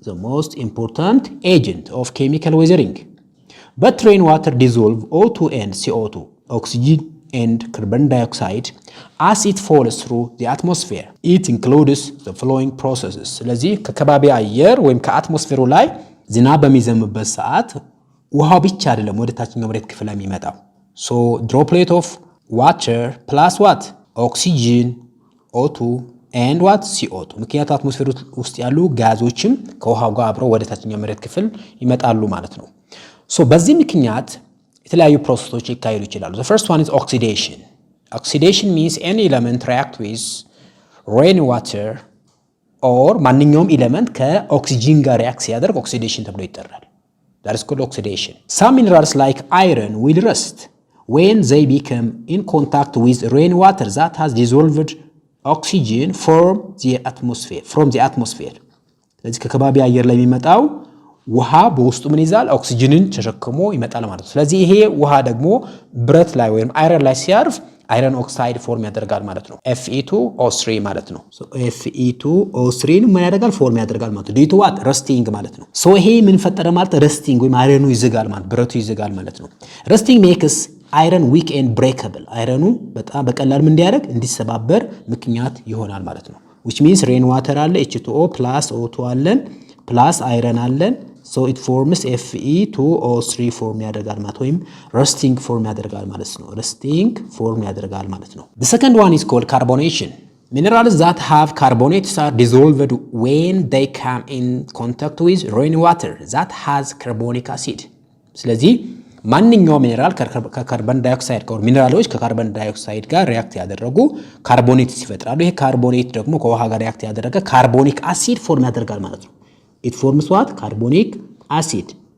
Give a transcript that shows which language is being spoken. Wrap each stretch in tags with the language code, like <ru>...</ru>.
<en>most important agent of chemical weathering but rainwater dissolve O2 and CO2 oxygen and carbon dioxide as it falls through the atmosphere it includes the following processes</en> <am>ስለዚህ ከከባቢ አየር ወይም ከአትሞስፌሩ ላይ ዝናብ በሚዘንብበት ሰዓት ውሃው ብቻ አይደለም ወደ ታችኛው መሬት ክፍል የሚመጣው</am> <en>so droplet of water plus what oxygen</en> <am>O2 and what CO2 ምክንያቱም አትሞስፌሩ ውስጥ ያሉ ጋዞችም ከውሃው ጋር አብረው ወደ ታችኛው መሬት ክፍል ይመጣሉ ማለት ነው ሶ በዚህ ምክንያት የተለያዩ ፕሮሰሶች ሊካሄዱ ይችላሉ።</am> <en>the first one is oxidation. Oxidation means any element react with rain water or</en> <am>ማንኛውም ኤሌመንት ከኦክሲጂን ጋር ሪአክት ሲያደርግ ኦክሲዴሽን ተብሎ ይጠራል።</am> <en>that is called oxidation. Some minerals like iron will rust when they become in contact with rainwater that has dissolved oxygen from the atmosphere.</en> <am>ስለዚህ ከከባቢ አየር ላይ የሚመጣው ውሃ በውስጡ ምን ይዛል? ኦክሲጅንን ተሸክሞ ይመጣል ማለት ነው። ስለዚህ ይሄ ውሃ ደግሞ ብረት ላይ ወይም አይረን ላይ ሲያርፍ አይረን ኦክሳይድ ፎርም ያደርጋል ማለት ነው። Fe2O3 ማለት ነው። Fe2O3 ምን ያደርጋል? ፎርም ያደርጋል ማለት ነው። ዲቱ ዋት ረስቲንግ ማለት ነው። ሶ ይሄ ምን ፈጠረ ማለት ረስቲንግ ወይም አይረኑ ይዝጋል ማለት ብረቱ ይዝጋል ማለት ነው። ረስቲንግ ሜክስ አይረን ዊክ ኤንድ ብሬከብል አይረኑ በጣም በቀላል ምን እንዲያደርግ እንዲሰባበር ምክንያት ይሆናል ማለት ነው።</am> <en>which means rain water</en> <am>አለ H2O plus O2 አለን plus አይረን አለን</am> <en>so it forms Fe2O3</en> <am>ፎርም ያደርጋል ማለት ወይም ረስቲንግ ፎርም ያደርጋል ማለት ነው። ረስቲንግ ፎርም ያደርጋል ማለት ነው።</am> <en>the second one is called carbonation. Minerals that have carbonates are dissolved when they come in contact with rainwater that has carbonic acid.</en> <am>ስለዚህ ማንኛውም ሚነራል ከካርቦን ዳይኦክሳይድ ጋር ሚነራሎች ከካርቦን ዳይኦክሳይድ ጋር ሪአክት ያደረጉ ካርቦኔትስ ይፈጥራሉ። ይሄ ካርቦኔት ደግሞ ከውሃ ጋር ሪአክት ያደረገ ካርቦኒክ አሲድ ፎርም ያደርጋል ማለት ነው።</am> <en>it forms what? Carbonic acid.</en>